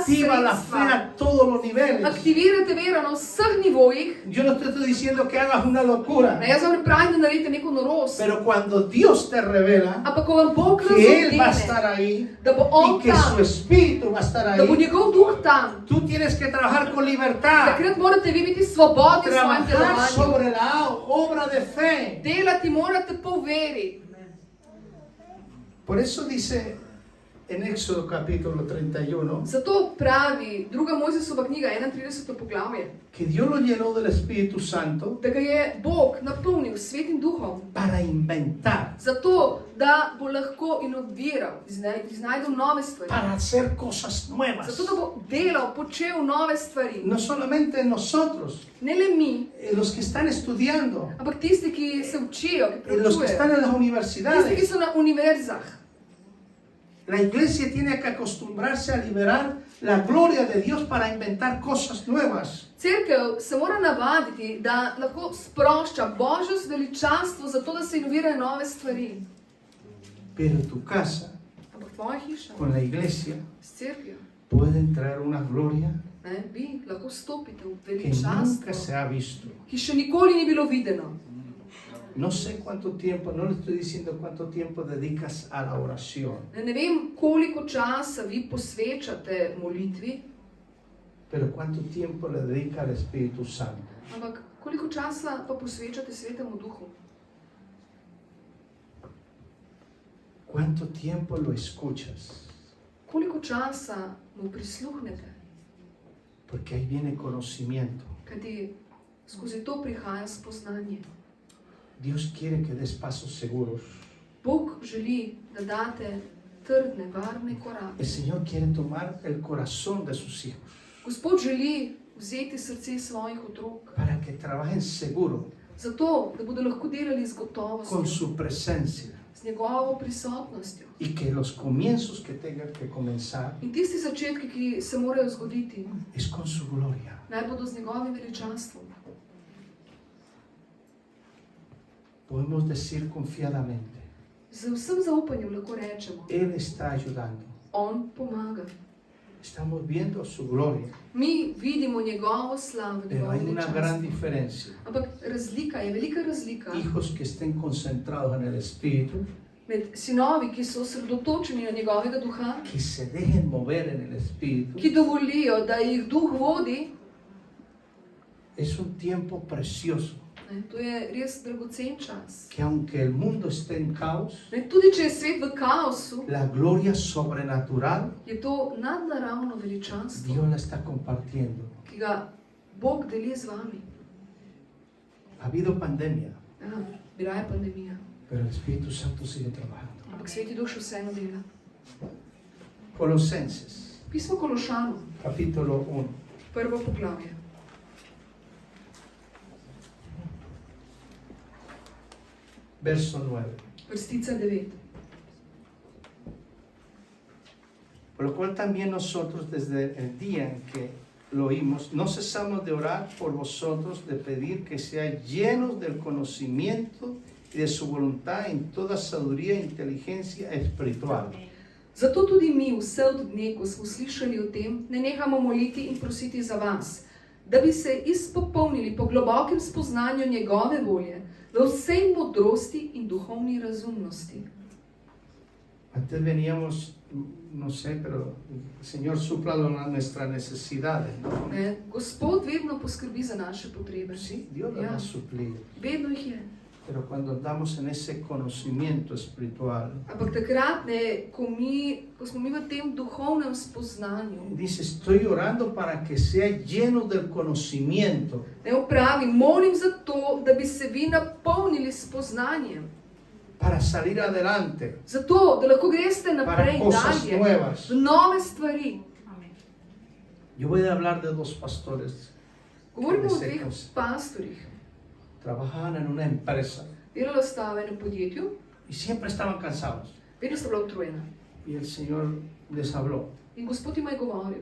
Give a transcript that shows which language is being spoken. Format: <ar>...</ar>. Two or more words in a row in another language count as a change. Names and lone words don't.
<es>Activa la fe</es> <sl>sredstva.</sl> <es>a todos los niveles.</es> <sl>Aktivirajte vero na vseh nivojih.</sl> <es>Yo no te estoy diciendo que hagas una locura,</es> <sl>Ne, jaz vam ne pravim, da naredite neko norost.</sl> <es>pero cuando Dios te revela</es> <sl>Ampak ko vam Bog</sl> <es>que Él va a</es> <sl>razodene,</sl> <es>estar ahí</es> <sl>da bo</sl> <es>y</es> <sl>On</sl> <es>que su</es> <sl>tam,</sl> <es>espíritu va a estar</es> <sl>da bo</sl> <es>ahí,</es> <sl>njegov duh tam,</sl> <es>tú tienes que trabajar con libertad,</es> <sl>takrat morate vi biti svobodni v svojem</sl> <es>trabajar</es> <sl>delovanju.</sl> <es>sobre la obra de fe.</es> <sl>Delati morate po veri.</sl> <es>Por eso dice en Éxodo capítulo 31</es> <sl>Zato pravi 2. Mojzesova knjiga, 31. poglavje,</sl> <es>que Dios lo llenó del Espíritu Santo</es> <sl>da ga je Bog napolnil s Svetim Duhom,</sl> <es>para inventar,</es> <sl>zato da bo lahko inoviral, iznajdel nove stvari.</sl> <es>para hacer cosas nuevas.</es> <sl>Zato da bo delal, počel nove stvari.</sl> <es>No solamente nosotros,</es> <sl>Ne le mi,</sl> <es>los que están estudiando,</es> <sl>ampak tisti, ki se učijo, ki</sl> <es>los que están</es> <sl>preučujejo,</sl> <es>en las</es> <sl>tisti, ki</sl> <es>universidades.</es> <sl>so na univerzah.</sl> <es>La iglesia tiene que acostumbrarse a liberar la gloria de Dios para inventar cosas nuevas.</es> <sl>Cerkev se mora navaditi, da lahko sprošča Božjo veličastvo, zato da se inovirajo nove stvari.</sl> <es>Pero tu casa,</es> <sl>Ampak tvoja hiša,</sl> <es>con la iglesia,</es> <sl>s cerkvijo,</sl> <es>puede entrar una gloria</es> <sl>vi lahko stopite v</sl> <es>que nunca</es> <sl>veličastvo,</sl> <es>se ha visto.</es> <sl>ki še nikoli ni bilo videno.</sl> <es>No sé cuánto tiempo, no le estoy diciendo cuánto tiempo dedicas a la oración,</es> <sl>Ne vem, koliko časa vi posvečate molitvi,</sl> <es>pero cuánto tiempo le dedica al Espíritu Santo.</es> <sl>ampak koliko časa pa posvečate Svetemu Duhu?</sl> <es>¿Cuánto tiempo lo escuchas?</es> <sl>Koliko časa mu prisluhnete?</sl> <es>Porque ahí viene conocimiento.</es> <sl>Kajti skozi to prihaja spoznanje.</sl> <es>Dios quiere que des pasos seguros.</es> <sl>Bog želi, da date trdne, varne korake.</sl> <es>El Señor quiere tomar el corazón de sus hijos</es> <sl>Gospod želi vzeti srce svojih otrok,</sl> <es>para que trabajen seguro</es> <sl>zato, da bodo lahko delali z</sl> <es>con</es> <sl>gotovostjo,</sl> <es>su presencia</es> <sl>z njegovo prisotnostjo.</sl> <es>y que los comienzos que tengan que comenzar</es> <sl>In tisti začetki, ki se morajo zgoditi,</sl> <es>es con su gloria.</es> <sl>naj bodo z njegovim veličanstvom.</sl> <es>Podemos decir confiadamente,</es> <sl>Z vsem zaupanjem lahko rečemo,</sl> <es>Él está ayudando.</es> <sl>on pomaga.</sl> <es>Estamos viendo su gloria,</es> <sl>Mi vidimo njegovo slavo,</sl> <es>pero</es> <sl>njegovo</sl> <es>hay una gran</es> <sl>veličanstvo.</sl> <es>diferencia.</es> <sl>Ampak razlika je, velika razlika</sl> <es>Hijos que estén concentrados en el Espíritu,</es> <sl>med sinovi, ki so osredotočeni na njegovega duha,</sl> <es>que se dejen mover en el Espíritu.</es> <sl>ki dovolijo, da jih duh vodi.</sl> <es>Es un tiempo precioso,</es> <sl>To je res dragocen čas.</sl> <es>que aunque el mundo esté en caos,</es> <sl>Tudi če je svet v kaosu,</sl> <es>la gloria sobrenatural</es> <sl>je to nadnaravno veličanstvo,</sl> <es>Dios la está compartiendo.</es> <sl>ki ga Bog deli z vami.</sl> <es>Ha habido pandemia,</es> <sl>Ja, bila je pandemija,</sl> <es>pero el Espíritu Santo sigue trabajando.</es> <sl>ampak Sveti Duh še vseeno dela.</sl> <es>Colosenses,</es> <sl>Pismo Kološanom,</sl> <es>capítulo 1,</es> <sl>prvo poglavje.</sl> <es>verso 9.</es> <sl>Vrstica 9.</sl> <es>Por lo cual también nosotros desde el día en que lo oímos, no cesamos de orar por vosotros, de pedir que seáis llenos del conocimiento y de su voluntad en toda sabiduría e inteligencia espiritual.</es> <sl>Zato tudi mi vse od dne, ko smo slišali o tem, ne nehamo moliti in prositi za vas, da bi se izpopolnili po globokem spoznanju njegove volje, v vsej modrosti in duhovni razumnosti.</sl> <es>Antes veníamos, no sé, pero el Señor supla nuestras necesidades, ¿no?</es> <sl>Gospod vedno poskrbi za naše potrebe.</sl> <es>Sí, Dios las va a suplir.</es> <sl>Vedno jih je.</sl> <es>Pero cuando andamos en ese conocimiento espiritual,</es> <sl>Ampak takrat, ko smo mi v tem duhovnem spoznanju,</sl> <es>dice, estoy orando para que sea lleno del conocimiento.</es> <sl>pravi, molim za to, da bi se vi napolnili s spoznanjem.</sl> <es>Para salir adelante,</es> <sl>Zato, da lahko greste</sl> <es>para</es> <sl>naprej,</sl> <es>cosas</es> <sl>dalje,</sl> <es>nuevas.</es> <sl>v nove stvari.</sl> <es>Yo voy a hablar de dos pastores.</es> <sl>Govorimo o Deset dveh nos- pastorjih.</sl> <es>Trabajaban en una empresa</es> <sl>Delala sta v enem podjetju,</sl> <es>y siempre estaban cansados.</es> <sl>vedno sta bila utrujena.</sl> <es>Y el Señor les habló,</es> <sl>In Gospod jima je govoril,</sl>